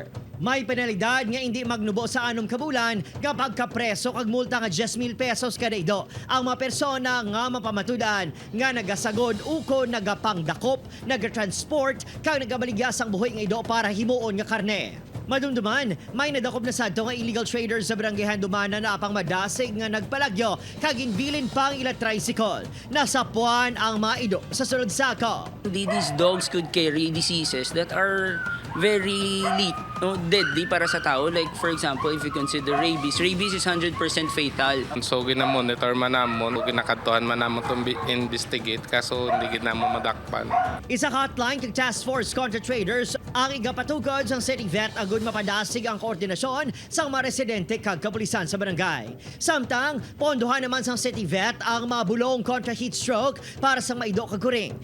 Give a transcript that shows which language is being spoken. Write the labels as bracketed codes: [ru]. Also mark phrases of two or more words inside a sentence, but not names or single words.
[hil] May penalidad nga hindi magnubo sa 6 kabulan kapag kapreso kag multa nga 10,000 pesos kada ido ang mga persona nga mapamatudan nga nagasagod uko nagapangdakop, nagatransport kag nagabaligya sang buhay nga ido para himuon nga karne. Madumduman, may nadakop na sadto nga [en] illegal traders [hil] sa barangay Handumanan na apang madasig nga nagpalagyo kag inbilin pang ila tricycle. Nasapuan ang mga ido sa sulod sako. [en] These dogs could carry diseases that are very deadly [hil] para sa tao. [en] Like for example, if you consider rabies. Rabies is 100% fatal. [hil] So ginamonitor man namon, ginakatuhan man namon itong investigate kaso hindi ginamo madakpan. Isa ka hotline kag Task Force Contra Traders ang igapatukod sang City Vet agud mapadasig ang koordinasyon sang mga residente kag kapulisan sa barangay. Samtang pondohan naman sang City Vet ang mga bulong kontra [en] heat stroke [hil] para sa maido kag kuring.